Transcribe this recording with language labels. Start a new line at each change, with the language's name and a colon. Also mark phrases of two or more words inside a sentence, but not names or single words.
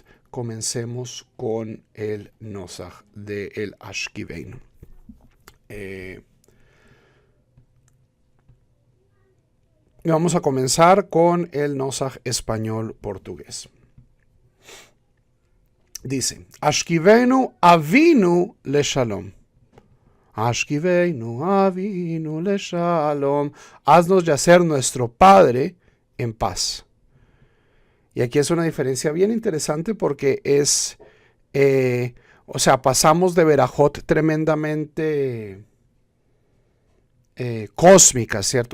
Spanish: Comencemos con el Nosach del Ashkiveinu. Y vamos a comenzar con el Nosach español portugués. Dice,
Hebrew: השכיבנו אבינו לשלום. השכיבנו אבינו לשלום.
Spanish: Haznos yacer nuestro Padre en paz. Y aquí es una diferencia bien interesante porque es, o sea, pasamos de verajot tremendamente cósmica, ¿cierto?